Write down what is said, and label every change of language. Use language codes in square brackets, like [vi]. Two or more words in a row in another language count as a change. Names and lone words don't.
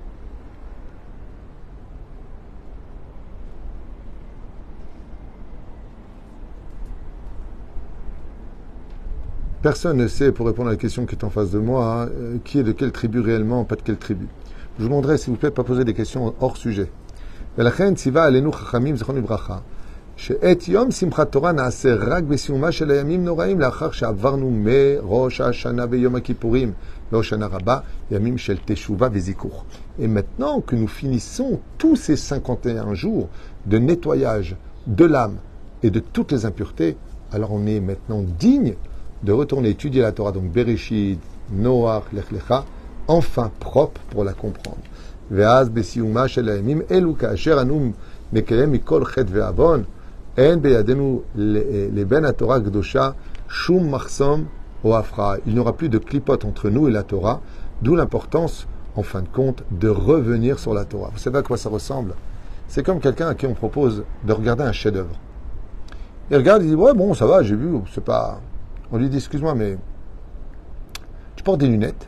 [fr] Personne ne sait, pour répondre à la question qui est en face de moi, qui est de quelle tribu réellement, pas de quelle tribu. Je vous demanderai, s'il vous plaît, de ne pas poser des questions hors sujet. [he] ולכן ציווה עלינו חכמים זכרון לברכה שאת יום שמחת תורה נעשה רק בסיומה של הימים נוראים לאחר שעברנו מראש השנה ויום הכיפורים לא שנה רבה, ימים של תשובה וזיכוך. [fr] Et maintenant que nous finissons tous ces 51 jours de nettoyage de l'âme et de toutes les impuretés, alors on est maintenant digne de retourner étudier la Torah, donc Bereshit, Noach, Lech Lecha, enfin propre pour la comprendre. [he] ואז בסיומה של הימים אלו כאשר אנו נקיים מכל חטא ועוון אין בידינו לבין התורה הקדושה שום מחסום או הפרעה. [fr] Il n'y aura plus de clipote entre nous et la Torah, d'où l'importance, en fin de compte, de revenir sur la Torah. Vous savez à quoi ça ressemble? C'est comme quelqu'un à qui on propose de regarder un chef-d'œuvre. Il regarde, il dit ouais bon ça va, j'ai vu, c'est pas. On lui dit excuse-moi mais tu portes des lunettes?